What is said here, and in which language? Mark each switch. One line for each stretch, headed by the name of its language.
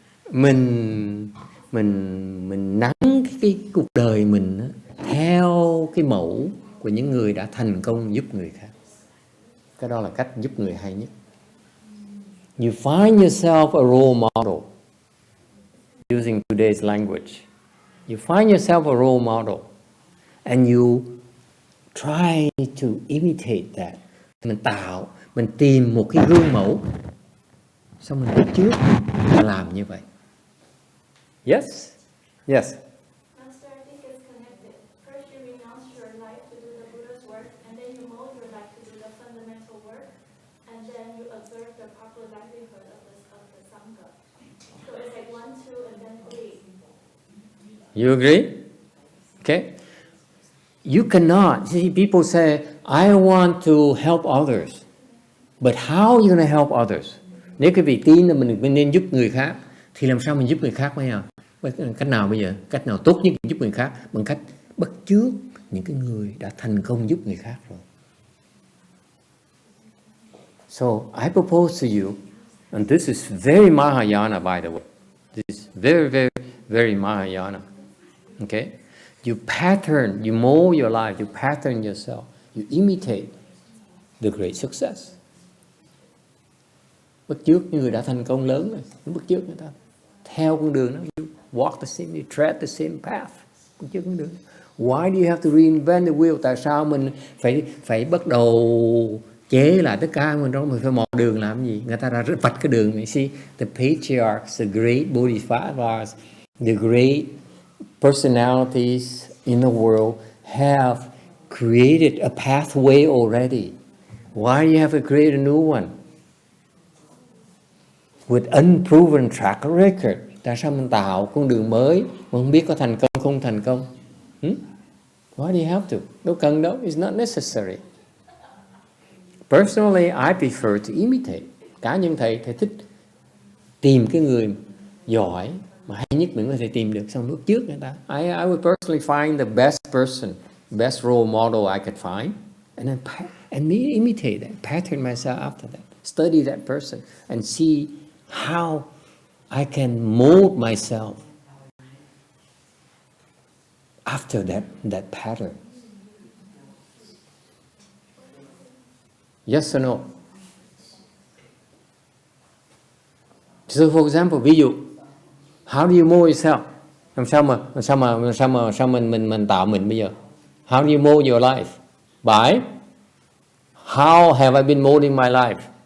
Vietnamese: Mình nắn cái cuộc đời mình theo cái mẫu của những người đã thành công giúp người khác. Cái đó là cách giúp người hay nhất.
English: You find yourself a role model. Using today's language, you find yourself a role model and you try to imitate that.
Vietnamese: Mình tìm một cái gương mẫu, xong mình bắt chước và làm như vậy.
English: Yes? Yes. Master, I think it's connected. First you renounce your life to do the Buddha's work, and then you mold your life to do the fundamental work, and then you observe the proper livelihood of the Sangha. So it's like 1, 2, and then 3. You agree? Okay. You cannot. See, people say, I want to help others. But how are you going to help others?
Vietnamese: Nếu cái vị tin là mình nên giúp người khác, thì làm sao mình giúp người khác bây giờ? Cách nào bây giờ? Cách nào tốt nhất giúp người khác? Bằng cách bắt chước những cái người đã thành công giúp người khác rồi.
English: So, I propose to you, and this is very Mahayana, by the way. This is very, very, very Mahayana. Okay? You pattern, you mold your life, you pattern yourself, you imitate the great success.
Vietnamese: Bắt chước những người đã thành công lớn rồi, bắt chước người ta. Theo con đường đó,
English: you walk the same, you tread the same path.
Vietnamese: Bắt chước con đường.
English: Why do you have to reinvent the wheel?
Vietnamese: Tại sao mình phải bắt đầu chế lại tất cả mình phải mò đường làm gì? Người ta đã vạch cái đường.
English: You see, the patriarchs, the great bodhisattvas, the great personalities in the world have created a pathway already. Why do you have to create a new one? With unproven track record.
Vietnamese: Tại sao mình tạo con đường mới mà không biết có thành công không thành công?
English: Why do you have to?
Vietnamese: Đâu cần đâu,
English: it's not necessary. Personally, I prefer to imitate.
Vietnamese: Cá nhân thầy thích tìm cái người giỏi mà hay nhất mình có thể tìm được, xong bước trước người ta.
English: I would personally find the best person, best role model I could find, and then imitate that, pattern myself after that, study that person, and see how I can mold myself after that pattern. Yes or no? So for example,
Vietnamese: ví dụ,
English: how do you mold yourself?
Vietnamese: Làm sao mình tạo mình bây giờ?
English: How do you mold your life? By how have I been molding my life?